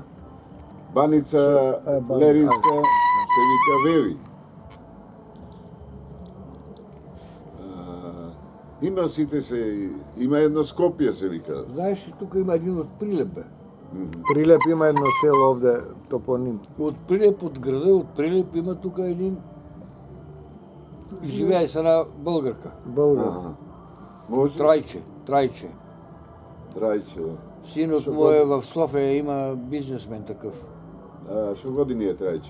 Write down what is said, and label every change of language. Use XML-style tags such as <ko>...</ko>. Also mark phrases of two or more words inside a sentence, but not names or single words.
<mk>Баница Леринска се вика Веви. Има сите се, има едно Скопје се вика.</mk> <bg>Знаеш ли, тук има един от Прилеп, бе.</bg> <mk>Прилеп има едно село овде, топоним.</mk> <bg>От Прилеп, от града, от Прилеп има тук един... Живее с една българка. Българ.</bg> <mk>Може? Трайче. Трајче.</mk> <bg>Синът му е в София, има бизнесмен такъв.</bg> <mk>Шо години е Трајче?</mk>